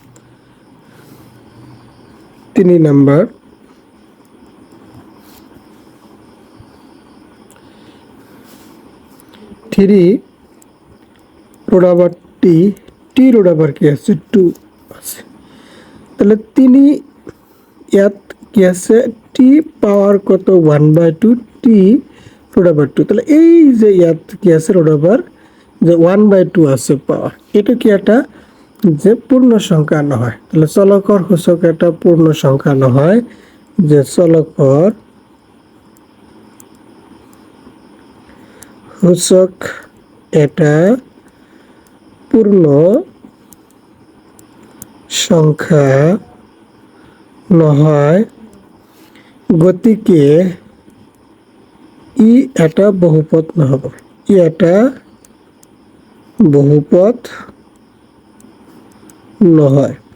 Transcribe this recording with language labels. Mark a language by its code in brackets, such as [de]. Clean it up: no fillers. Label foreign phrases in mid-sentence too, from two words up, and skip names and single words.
[as] 3 নাম্বার 3 [en] root over t, t root over [as] কি আছে 2 আছে, তাহলে 3 ইয়াত কি আছে [en] t power [as] কত 1/2 [en] t root over 2, [as] তাহলে এই যে ইয়াত কি আছে [en] root over [as] যে 1/2 আছে পাওয়ার, এটা কি একটা যে পূর্ণ সংখ্যা নহয়, তাহলে চলকর সূচক এটা পূর্ণ সংখ্যা নহয়, যে চলকর সূচক এটা পূর্ণ সংখ্যা নহয়, গতিকে ই এটা বহুপদ নহব, ই এটা বহুপদ নহয়।